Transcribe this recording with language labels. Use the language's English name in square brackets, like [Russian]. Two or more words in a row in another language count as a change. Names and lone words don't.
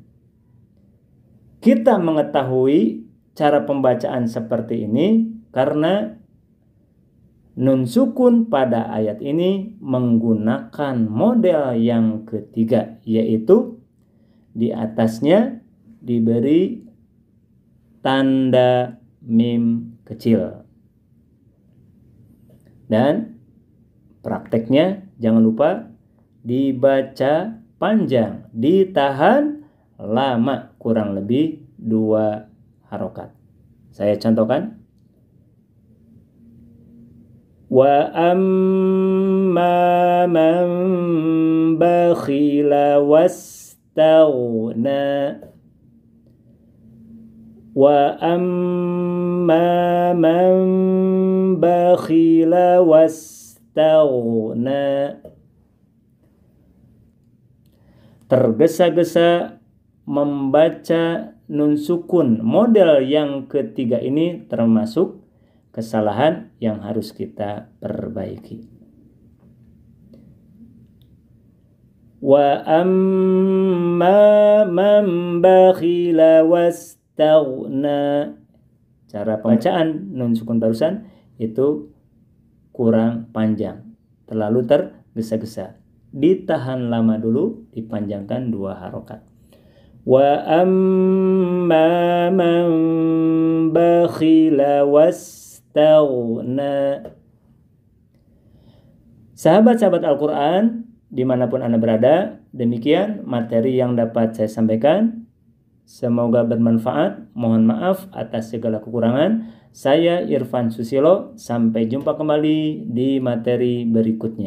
[Indonesian] Kita mengetahui cara pembacaan seperti ini karena nun sukun pada ayat ini menggunakan model yang ketiga, yaitu di atasnya diberi tanda mim kecil. Dan Prakteknya jangan lupa dibaca panjang, ditahan lama, kurang lebih 2 harokat. Saya contohkan. [Arabic] وأما من بخل واستغنى. وأما من بخل واستغنى. [Indonesian] Tergesa-gesa membaca nun sukun model yang ketiga ini termasuk kesalahan yang harus kita perbaiki. [Arabic] وأما من بخل واستغنى. [Indonesian] Cara pembacaan nun sukun barusan itu kurang panjang, terlalu tergesa-gesa. Ditahan lama dulu, dipanjangkan 2 harokat. [Arabic] وأما من بخل واستغنى. [Indonesian] Sahabat-sahabat Al-Quran dimanapun Anda berada, demikian materi yang dapat saya sampaikan. Semoga bermanfaat. Mohon maaf atas segala kekurangan. Saya Irfan Susilo. Sampai jumpa kembali di materi berikutnya.